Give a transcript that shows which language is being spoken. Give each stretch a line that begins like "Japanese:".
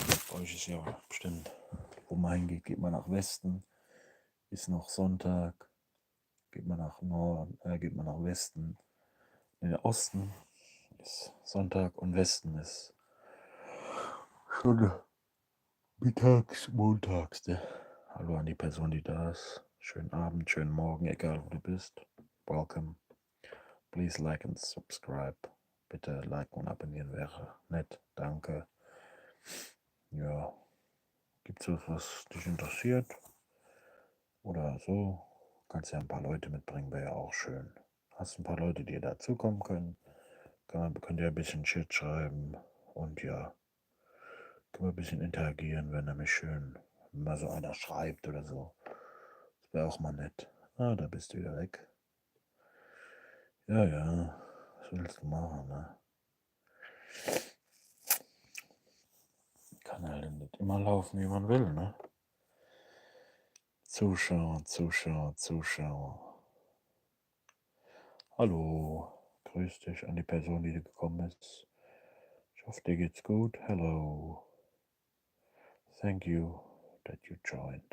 German: Bei euch ist ja bestimmt, wo man hingeht, geht man nach Westen, ist noch Sonntag, geht man nach Norden, geht man nach Westen. In den Osten ist Sonntag und Westen ist schon mittags, montags. Ne? Hallo an die Person, die da ist. Schönen Abend, schönen Morgen, egal wo du bist.
English: Welcome. Please like and subscribe.
German: Bitte liken und abonnieren wäre nett. Danke. Ja. Gibt es was dich interessiert? Oder so? Kannst ja ein paar Leute mitbringen, wäre ja auch schön. Hast ein paar Leute, die dazukommen können. Könnt ihr ein bisschen Chat schreiben. Und ja, können wir ein bisschen interagieren, wäre nämlich schön. Wenn mal so einer schreibt oder so. Das wäre auch mal nett. Ah, da bist du wieder weg. Ja, ja. Was willst du machen, ne? Kann halt nicht immer laufen, wie man will, ne? Zuschauer, Zuschauer, Zuschauer. Hallo. Grüß dich an die Person, die gekommen ist. Ich hoffe, dir geht's gut.
English: Hello. Thank you that you joined.